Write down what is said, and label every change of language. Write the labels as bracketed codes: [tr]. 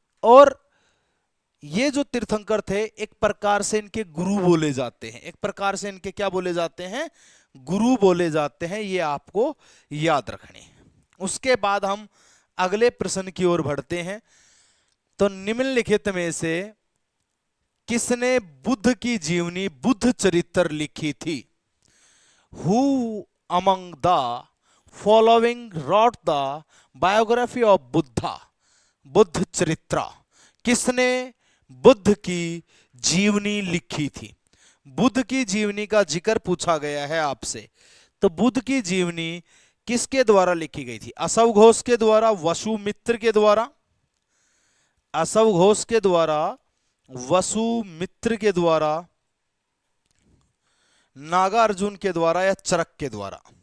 [hi] और ये जो तीर्थंकर थे एक प्रकार से इनके गुरु बोले जाते हैं। एक प्रकार से इनके क्या बोले जाते हैं? गुरु बोले जाते हैं। ये आपको याद रखने। उसके बाद हम अगले प्रश्न की ओर बढ़ते हैं। तो निम्नलिखित में से किसने बुद्ध की जीवनी, बुद्ध चरित्र लिखी थी? [en] Who among the following wrote the biography of Buddha? [hi] Buddha चरित्र, किसने बुद्ध की जीवनी लिखी थी? बुद्ध की जीवनी का जिक्र पूछा गया है आपसे। तो बुद्ध की जीवनी किसके द्वारा लिखी गई थी? असव घोष के द्वारा, वसुमित्र के द्वारा, असव घोष के द्वारा, वसुमित्र के द्वारा, नागार्जुन के द्वारा या चरक के द्वारा?